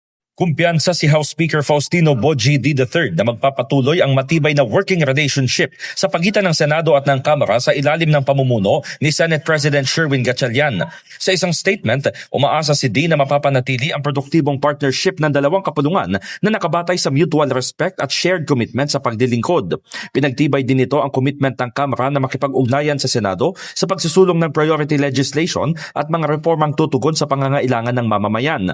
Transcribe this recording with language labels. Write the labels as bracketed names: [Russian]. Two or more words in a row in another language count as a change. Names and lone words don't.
[Filipino] Kumpiyansa si [English] House Speaker [Filipino] Faustino Boji D. III na magpapatuloy ang matibay na [English] working relationship [Filipino] sa pagitan ng Senado at ng Kamara sa ilalim ng pamumuno ni [English] Senate President [Filipino] Sherwin Gatchalian. Sa isang statement, umaasa si D na mapapanatili ang produktibong partnership ng dalawang kapulungan na nakabatay sa [English] mutual respect [Filipino] at [English] shared commitment [Filipino] sa pagdilingkod. Pinagtibay din ito ang commitment ng Kamara na makipag-ugnayan sa Senado sa pagsusulong ng [English] priority legislation [Filipino] at mga reformang tutugon sa pangangailangan ng mamamayan.